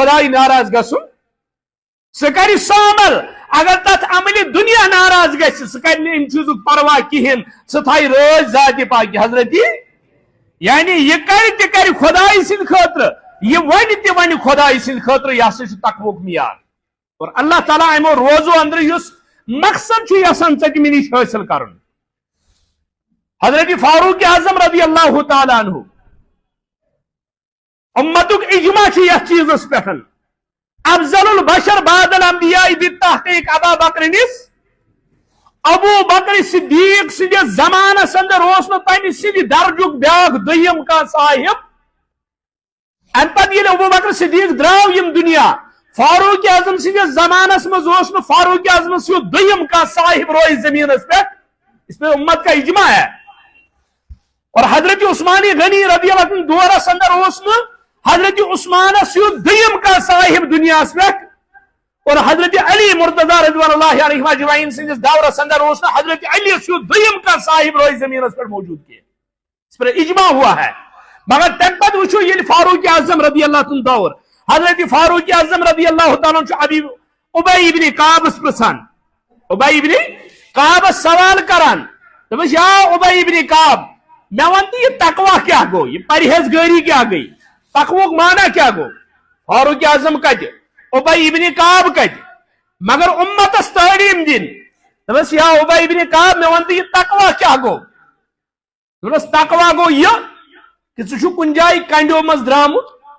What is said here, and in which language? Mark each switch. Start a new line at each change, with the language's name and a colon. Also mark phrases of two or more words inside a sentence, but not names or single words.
Kashmiri: خۄداے ناراض گژھُن سُہ کرِ سُہ عمل اگر تتھ عملہِ دنیا ناراض گژھِ سُہ کرِ نہٕ امہِ چیٖزُک پرواہ کہیٖنۍ سُہ تھایہِ رٲضۍ ذاتِ پاکہِ حضرتی یعنی یہ کرِ تہِ کرِ خۄداے سٕنٛدِ خٲطرٕ یہ ونہِ تہِ ونہِ خۄداے سٕنٛدِ خٲطرٕ یہ ہسا چھُ تقوُک معیار اور اللہ تعالیٰ امو روزو اندر یُس مقصد چھُ یژھان ژےٚ نِش حٲصِل کرُن حضرت فاروق اعظم
Arabic: رضی اللہ تعالیٰ عنہ
Kashmiri: امتُک اجماع چھُ یتھ چیٖزس پٮ۪ٹھ
Arabic: افضل البشر بعد الانبیاء بالتحقیق
Kashmiri: ابا بکر ابو بکر صدیق سٕنٛدِس زمانس اندر اوس نہٕ تمہِ سٕنٛدِ درجُک بیاکھ دوٚیِم کانٛہہ صاحب امہِ پتہٕ ییٚلہِ ابو بکر صدیق درٛاو یِم دُنیا فاروق اعظم سٕنٛدِس زمانس منٛز اوس نہٕ فاروق اعظم سیُد دوٚیِم کانٛہہ صاحب روزِ زٔمیٖنس پٮ۪ٹھ
Urdu: اس پہ امت کا اجماع ہے اور
Kashmiri: حضرت عثمان غنی
Arabic: رضی اللہ عنہ
Kashmiri: دورس اندر اوس نہٕ حضرت عثمان سیُد دوٚیِم کانٛہہ صاحب دُنیاہس پٮ۪ٹھ اور حضرت علی مرتضیٰ
Arabic: رضوان اللہ علیہ اجمعین
Kashmiri: سٕنٛدِس دورس اندر اوس نہٕ حضرت علی سیُد دوٚیِم کانٛہہ صاحب روزِ زٔمیٖنس پٮ۪ٹھ موجوٗد کینٛہہ
Urdu: اس پر اجماع ہوا ہے مگر
Kashmiri: تمہِ پتہٕ وٕچھو ییٚلہِ فاروق اعظم
Arabic: رضی اللہ عنہ
Kashmiri: دور حضرت فاروق اعظم
Arabic: رضی اللہ تعالیٰ
Kashmiri: چھُ ابی ابن کعبس پرژھان ابی ابن کعبس سوال کران دپس یا ابی ابن کعب مےٚ ون تہٕ یہ تقوا کیٛاہ گوٚو یہ پرہیزگٲری کیٛاہ گٔے تقوُک معنی کیٛاہ گوٚو فاروق اعظم کتہِ ابی ابن کعب کتہِ مگر امتس تعلیٖم دِنۍ دپس یا ابی ابن کعب مےٚ ون تہٕ یہ تقوا کیٛاہ گوٚو دوٚپنس تقوا گوٚو یہ کہ ژٕ چھُکھ کُنہِ جایہِ کنڈیو منٛز درٛامُت